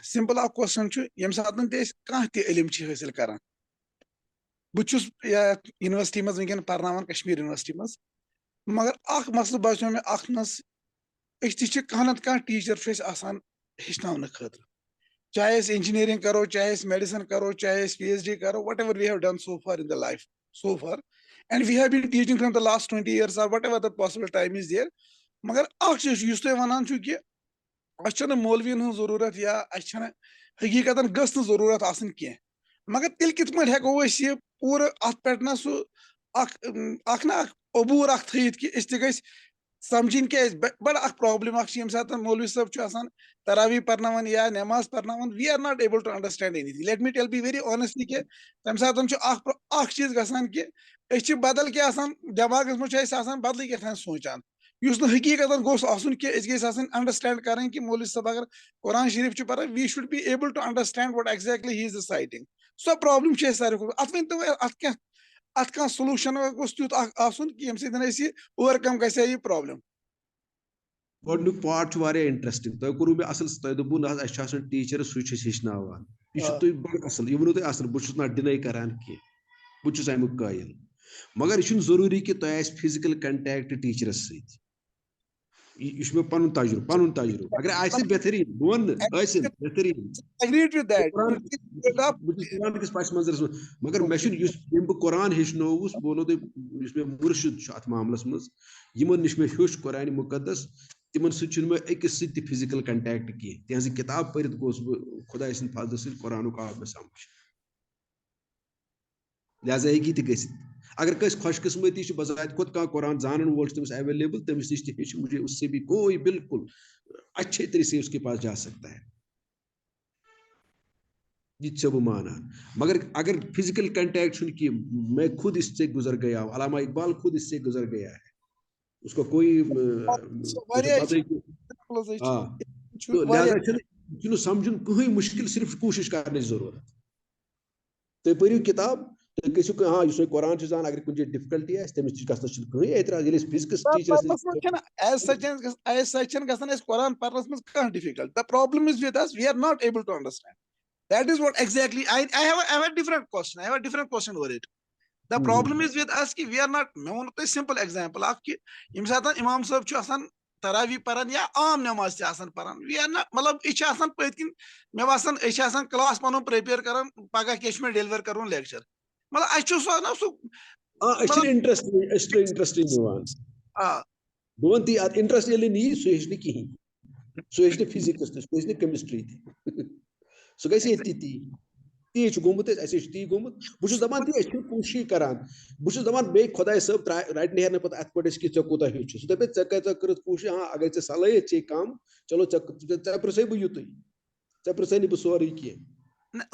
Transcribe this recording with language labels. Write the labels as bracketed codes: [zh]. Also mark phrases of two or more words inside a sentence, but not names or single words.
[ks] سمپل اکھ کوسچن چھُ, ییٚمہِ ساتہٕ تہِ أسۍ کانٛہہ تہِ علم چھِ حٲصِل کران, بہٕ چھُس یتھ یونیورسٹی منٛز وٕنکیٚن پرناوان کشمیٖر یونیورسٹی منٛز, مگر اکھ مسلہٕ باسیٚو مےٚ اتھ منٛز, أسۍ تہِ چھِ کانٛہہ نتہٕ کانٛہہ ٹیٖچر چھُ اَسہِ آسان ہیٚچھناونہٕ خٲطرٕ, چاہے أسۍ انجینئرنگ کرو, چاہے أسۍ میڈِسن کرو, چاہے أسۍ PhD کرو, [en] what ever we have done so far in the life so far, and we have been teaching from the last 20 years or whatever the possible time is there. [ks] مگر اکھ چیٖز چھُ, یُس تُہۍ وَنان چھُو کہِ اَسہِ چھنہٕ مولوِین ہٕنٛز ضروٗرت یا اَسہِ چھنہٕ حقیٖقتن گٔژھ نہٕ ضروٗرت آسٕنۍ کینٛہہ, مگر تیٚلہِ کِتھ پٲٹھۍ ہٮ۪کو أسۍ یہِ پوٗرٕ اَتھ پٮ۪ٹھ نہ سُہ اکھ نہ اکھ عبوٗر اکھ تھٲیِتھ کہِ أسۍ تہِ گٔژھۍ سمجھِنۍ کیٛازِ بڑٕ اکھ پرابلم اکھ چھِ, ییٚمہِ ساتہٕ مولوی صٲب چھُ آسان تراوی پرناوان یا نٮ۪ماز پرناوان, [en] we are not able to understand any thing. let me tell be very honestly [ks] کہِ تمہِ ساتہٕ چھُ اکھ چیٖز گژھان کہِ أسۍ چھِ بدل کینٛہہ آسان دٮ۪ماغس منٛز چھُ اَسہِ آسان بدلٕے کیٛاہتام سونٛچان, یُس نہٕ حقیٖقتن گوٚژھ آسُن کہِ أسۍ گٔژھۍ آسٕنۍ انڈرسٹینڈ کرٕنۍ کہِ مولوی صٲب اگر قرآن شریٖف چھُ پران, [en] we should be able to understand what exactly he is reciting. [ks] سۄ پرابلم چھِ اَسہِ ساروی کھۄتہٕ. اتھ ؤنۍ تو اتھ کانٛہہ سولوٗشن گوٚژھ تیُتھ اکھ آسُن کہِ ییٚمہِ سۭتۍ أسۍ یہِ اوٚورکم گژھِ ہا یہِ پرابلم. گۄڈٕنیُک پارٹ چھُ واریاہ انٹرسٹنگ. تۄہہِ کوٚروٕ مےٚ اصل, تۄہہِ دوٚپوٕ نہ حظ اَسہِ چھُ آسان ٹیٖچر, سُے چھُ اَسہِ ہیٚچھناوان. یہِ چھُ تُہۍ بڑٕ اصل, یہِ ووٚنوٕ تۄہہِ اصل, بہٕ چھُس نہٕ ڈِناے کران کینٛہہ, بہٕ چھُس امیُک قٲیل. مگر یہِ چھُنہٕ ضروٗری کہِ تۄہہِ آسہِ [en] physical contact [ks] ٹیٖچرس سۭتۍ. یہ میں پن تجربہ اگر آسہِ بہترین بہٕ ٲسِن بہترین [en] agreed with that. [ks] قرآن کس پس منظرس من مگر مے یم بہ قرآن ہیچنوس بہ ونو تۄہہِ یُس مےٚ مرشد اتھ معاملس منٛز یمن نش مےٚ ہیوٚچھ قرآن مقدس تمن سۭتۍ چھُنہٕ مےٚ أکِس سۭتۍ تہِ [en] physical contact [ks] کینٛہہ تہنٛزِ کتاب پٔرِتھ گوس بہٕ خۄداے سٕنٛدِ فضلہٕ سۭتۍ قرآنُک آو مےٚ سمجھ لہذا ہیٚکہِ تہِ گٔژھِتھ اگر کٲنٛسہِ خۄش قسمتی چھِ بذات خود کانٛہہ قرآن زانن وول چھُ تٔمِس ایویلیبل تٔمِس نش تہِ ہیٚچھ [ur] مجھے اس سے بھی کوئی بالکل اچھے طرح سے اس کے پاس جا سکتا ہے [ks] یہ چھُ بہٕ مانان مگر اگر [en] physical contact [ks] چھُنہٕ کینٛہہ [ur] میں خود اس سے گزر گیا ہوں علامہ اقبال خود اس سے گزر گیا ہے اس کو کوئی ہاں تو [ks] لہذا چھُنہٕ سمجھُن کٕہٕنۍ مشکل صرف کوٗشش کرنٕچ ضروٗرت تُہۍ پٔرِو کِتاب تُہۍ گٔژھِو ہاں یُس وۄنۍ قرآن چھُ زانان اگر کُنہِ جایہِ ڈِفکلٹی آسہِ تٔمِس تہِ گژھنس چھُنہٕ کٕہٕنۍ اعتراض ییٚلہِ أسۍ فزکس ٹیٖچرس [en] as such [ks] گژھان أسۍ قرآن پرنس منٛز کانٛہہ [en] ڈِفِکلٹ the problem is with us we are not able to understand that is what exactly I have a different question over it. The problem is with us [ks] ki [en] we are not [ks] مےٚ ووٚنوٕ تۄہہِ [en] simple example [ks] اکھ کہِ ییٚمہِ ساتہٕ امام صٲب چھُ آسان تراوی پران یا عام نٮ۪ماز تہِ آسان پران [en] we are not [ks] مطلب یہِ چھِ آسان پٔتۍ کِنۍ مےٚ باسان أسۍ چھِ آسان کلاس پنُن پریپیر کران پگہہ کیاہ چھُ مےٚ ڈیلور کرُن لیکچر مطلب اَسہِ چھُ سُہ نا سُہ انٹرسٹنگ نِوان بہٕ وَنہٕ تی اتھ انٹرسٹ ییٚلہِ نِیہِ سُہ ہیٚچھِ نہٕ کِہیٖنۍ سُہ ہیٚچھِ نہٕ فِزِکٕس تہِ سُہ ہیٚچھِ نہٕ کیمسٹری تہِ سُہ گژھِ ییٚتہِ تی تی چھُ گوٚمُت اَسہِ چھُ تی گوٚمُت بہٕ چھُس دپان تی أسۍ چھِ کوٗشِش کران بہٕ چھُس دپان بیٚیہِ خۄداے صٲب رٹہِ نیرنہٕ پتہٕ اتھ پٲٹھۍ أسۍ کہِ ژےٚ کوٗتاہ ہیوٚچھ سُہ دپہِ ژےٚ کۭژاہ کٔرٕتھ کوٗشش ہاں اگر ژےٚ صلٲحیت چھے کم چلو ژےٚ پرژھے بہٕ یُتُے ژےٚ پرژھے نہٕ بہٕ سورُے کینٛہہ